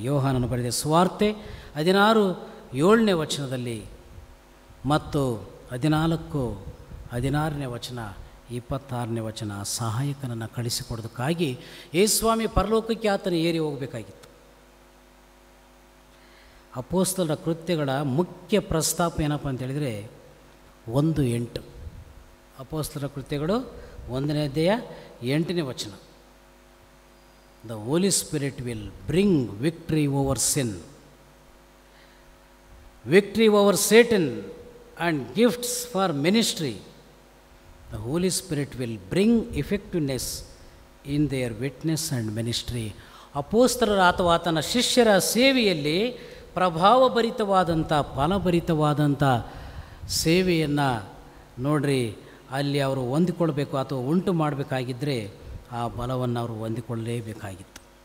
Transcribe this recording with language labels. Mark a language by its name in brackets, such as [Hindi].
[Kannada] ಯೋಹಾನನು ಬರೆದ ಸುವಾರ್ತೆ 16:7 ವಚನದಲ್ಲಿ ಮತ್ತು 14:16 ವಚನ, 26 ವಚನ, ಸಹಾಯಕನನ್ನು ಕಳಿಸಿಕೊಡೋದಕ್ಕಾಗಿ ಯೇಸುಸ್ವಾಮಿ ಪರಲೋಕಕ್ಕೆ ಆತನು ಏರಿ ಹೋಗಬೇಕಾಗಿತ್ತು. ಅಪೊಸ್ತಲರ ಕೃತ್ಯಗಳ ಮುಖ್ಯ ಪ್ರಸ್ತಾಪ ಏನಪ್ಪ ಅಂತೇಳಿದರೆ 1:8. ಅಪೊಸ್ತಲರ ಕೃತ್ಯಗಳು 1ನೇ ಅಧ್ಯಾಯ 8ನೇ ವಚನ. [English] The Holy Spirit will bring victory over sin, victory over Satan and gifts for ministry. The Holy Spirit will bring effectiveness in their witness and ministry. [Kannada] ಅಪೊಸ್ತಲರ ಅಥವಾ ಆತನ ಶಿಷ್ಯರ ಸೇವೆಯಲ್ಲಿ ಪ್ರಭಾವಭರಿತವಾದಂಥ, ಫಲಭರಿತವಾದಂಥ ಸೇವೆಯನ್ನು ನೋಡ್ರಿ ಅಲ್ಲಿ ಅವರು ಹೊಂದಿಕೊಳ್ಬೇಕು ಅಥವಾ ಉಂಟು ಮಾಡಬೇಕಾಗಿದ್ದರೆ ಆ ಬಲವನ್ನು ಅವರು ಹೊಂದಿಕೊಳ್ಳಲೇಬೇಕಾಗಿತ್ತು.